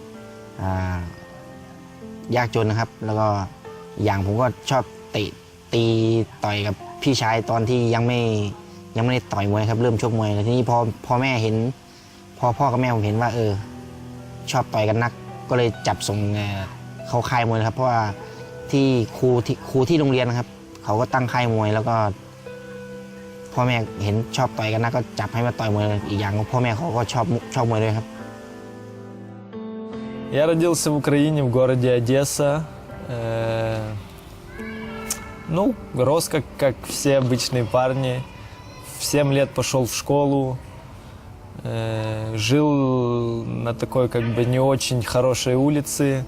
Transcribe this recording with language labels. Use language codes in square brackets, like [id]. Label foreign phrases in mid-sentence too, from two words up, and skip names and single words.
[th] ยากจนนะครับแล้วก็อย่างผมก็ชอบตีต่อยกับพี่ชายตอนที่ยังไม่ได้ต่อยมวยครับเริ่มชกมวยแล้วทีนี้พอแม่เห็นพ่อกับแม่ผมเห็นว่าชอบต่อยกันนักก็เลยจับส่งเข้าค่ายมวยครับเพราะว่าที่ครูที่โรงเรียนนะครับเขาก็ตั้งค่ายมวยแล้วก็พ่อแม่เห็นชอบต่อยกันนักก็จับให้มาต่อยมวยอีกอย่างพ่อแม่เขาก็ชอบมวยด้วยครับ [ru] Я родился в Украине, в городе Одесса. Рос как все обычные парни. В 7 лет пошел в школу. Жил на такой не очень хорошей улице.